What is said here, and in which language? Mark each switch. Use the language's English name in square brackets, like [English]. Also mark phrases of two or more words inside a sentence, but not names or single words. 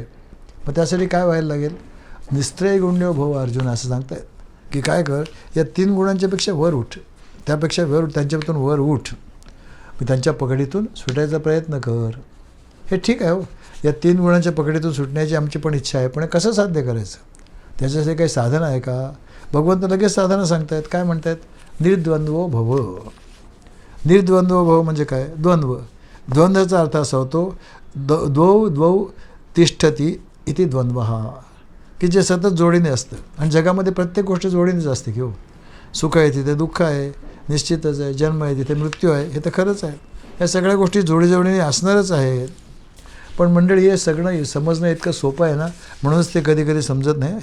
[Marathi] मग त्यासाठी काय व्हायला लागेल? [Sanskrit] निस्त्रय गुण्यो भव अर्जुन [Marathi] असं सांगतायत की काय कर, या 3 गुणांच्यापेक्षा वर उठ, त्यापेक्षा वर उठ, त्यांच्यातून वर उठ, त्यांच्या पकडीतून सुटायचा प्रयत्न कर. हे ठीक आहे हो, या 3 गुणांच्या पकडीतून सुटण्याची आमची पण इच्छा आहे. पण कसं साध्य करायचं? त्याच्यासाठी काही साधन आहे का? भगवंत लगेच साधनं सांगतायत. काय म्हणतायत? [Sanskrit] निर्द्वंद्वो भव. निर्द्वंद्वो भव [Marathi] म्हणजे काय? द्वंद्व. द्वंद्वाचा अर्थ असा होतो [Sanskrit] द्वौ तिष्ठती इति द्वंद्व [Marathi] हा, की जे सतत जोडीने असतं. आणि जगामध्ये प्रत्येक गोष्ट जोडीनेच असते की हो. सुख आहे तिथे दुःख आहे, निश्चितच आहे. जन्म आहे तिथे मृत्यू आहे, हे तर खरंच आहे. या सगळ्या गोष्टी जोडीने असणारच आहेत. पण मंडळी, हे सगळं समजणं इतकं सोपं आहे ना, म्हणूनच ते कधी कधी समजत नाही.